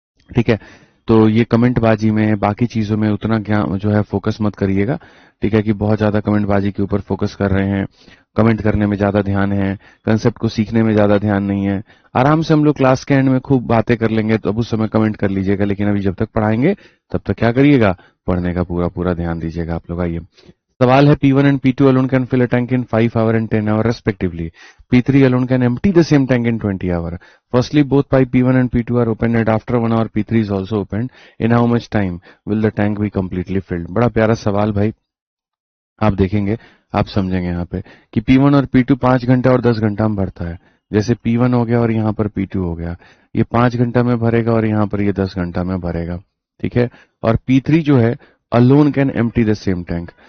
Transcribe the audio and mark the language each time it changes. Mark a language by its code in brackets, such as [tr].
[hi] ठीक है, तो ये कमेंट बाजी में, बाकी चीजों में उतना ज्ञान जो है फोकस मत करिएगा। ठीक है, कि बहुत ज्यादा कमेंट बाजी के ऊपर फोकस कर रहे हैं, कमेंट करने में ज्यादा ध्यान है, कंसेप्ट को सीखने में ज्यादा ध्यान नहीं है। आराम से हम लोग क्लास के एंड में खूब बातें कर लेंगे, तो अब उस समय कमेंट कर लीजिएगा, लेकिन अभी जब तक पढ़ाएंगे तब तक क्या करिएगा, पढ़ने का पूरा पूरा ध्यान दीजिएगा आप लोग। आइए, सवाल है, [en] P1 and P2 alone can fill a tank in 5 hour and 10 hour respectively. P3 alone can empty the same tank in 20 hour. Firstly, both pipe P1 and P2 are opened, and after 1 hour P3 is also opened. In how much time will the tank be completely filled? [hi] बड़ा प्यारा सवाल भाई, आप देखेंगे, आप समझेंगे यहाँ पे कि P1 और P2 5 घंटा और 10 घंटा में भरता है। जैसे P1 हो गया और यहाँ पर P2 हो गया, ये 5 घंटा में भरेगा और यहाँ पर ये 10 घंटा में भरेगा। ठीक है, और P3 जो है, [en] Alone can empty the same tank.